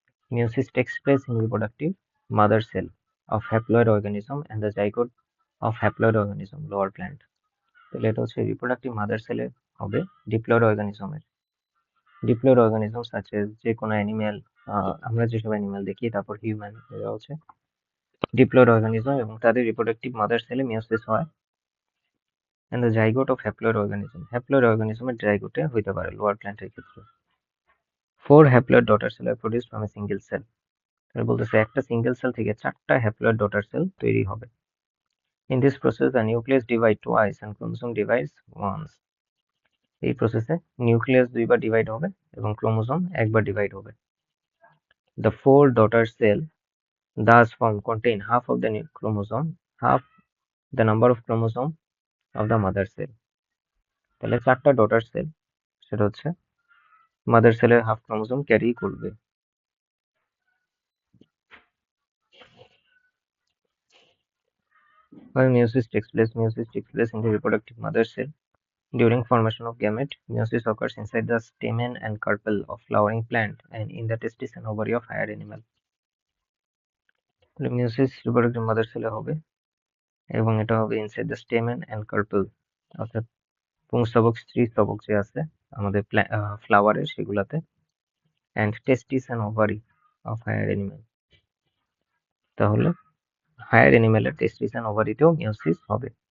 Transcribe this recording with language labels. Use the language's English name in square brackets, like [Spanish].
[English] Meiosis takes place in reproductive mother cell of haploid organism and the zygote of haploid organism, lower plant. [Bangla] তাহলে এটা হচ্ছে reproductive mother সেলে হবে diploid অর্গানিজমের। Diploid organism সাচে যে কোনো animal, আমরা যেসব অ্যানিম্যাল দেখি, তারপর হিউম্যান, এরা হচ্ছে ডিপ্লয়েড অর্গানিজম এবং তাদের রিপ্রোডাক্টিভ মাদার সেলে মিওসিস হয়। [English] and the zygote of haploid organism. [Bangla] Haploid organism এর জাইগোটে হইতে পারে লোয়ার প্ল্যান্টের ক্ষেত্রে। [English] 4 haploid daughter cell are produced from a single cell. [Bangla] তাহলে বলতেছে একটা সিঙ্গেল সেল থেকে 4টা হ্যাপ্লয়েড ডটার সেল তৈরি হবে। [English] In this process the nucleus divide twice and chromosome divides once. [Bangla] এই প্রসেসে নিউক্লিয়াস দুইবার ডিভাইড হবে এবং ক্রোমোসোম একবার ডিভাইড হবে। [English] The 4 daughter cell thus contain half of the chromosome, half the number of chromosome of the mother cell. [Bangla] তাহলে 4টা daughter cell সেটা হচ্ছে মাদার সেলের হাফ ক্রোমোসোম ক্যারি করবে। [English] While meiosis takes place in the reproductive mother cell. During formation of gamete, meiosis occurs inside the stamen and carpel of flowering plant and in the testis and ovary of higher animal. Meiosis reproductive mother cell [Bangla] হবে এবং এটা হবে [English] inside the stamen and carpel, [Bangla] অর্থাৎ পুংস্তবক, স্ত্রীস্তবক যে আছে আমাদের ফ্লাওয়ারে সেগুলাতে, [English] and testis and ovary of higher animal. [Bangla] তাহলে হায়ার অ্যানিমেলের টেস্টিস and ওভারিতেও মিওসিস হবে।